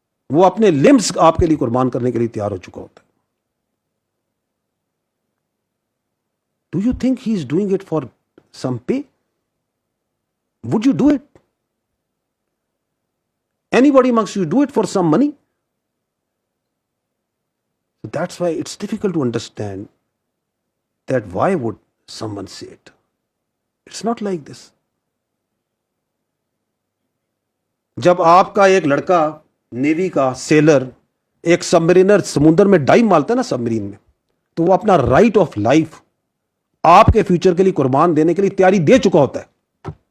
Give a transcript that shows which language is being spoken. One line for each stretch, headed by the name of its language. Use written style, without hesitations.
Urdu: وہ اپنے لمبس آپ کے لیے قربان کرنے کے لیے تیار ہو چکا ہوتا ہے.
English: Do you think he is doing it for some pay? Would you do it? Anybody amongst you do it for some money? So that's why it's difficult to understand that why would someone say it. It's not like this.
Urdu: جب آپ کا ایک لڑکا navy کا seller ایک سبمرینر سمندر میں dive مارتا ہے نا سبمرین میں، تو وہ اپنا رائٹ آف لائف آپ کے فیوچر کے لیے قربان دینے کے لیے تیاری دے چکا ہوتا ہے.